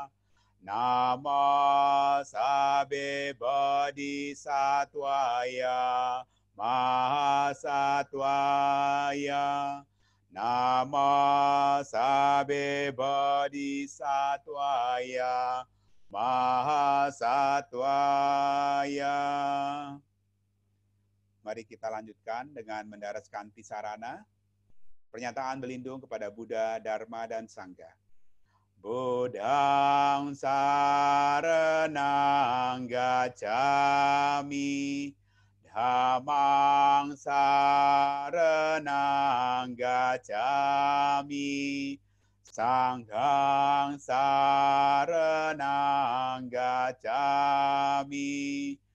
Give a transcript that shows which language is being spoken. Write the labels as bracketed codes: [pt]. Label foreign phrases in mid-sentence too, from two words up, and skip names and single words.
[pi] Namo sabbe bodhisattvaya mahasattvaya. Namo sabbe bodhisattvaya mahasattvaya. [id] Mari kita lanjutkan dengan mendaraskan tisarana. Pernyataan berlindung kepada Buddha, Dharma, dan Sangha. [pi] Buddhang saranang gacchami. Dhammang saranang gacchami. Sanghang saranang gacchami.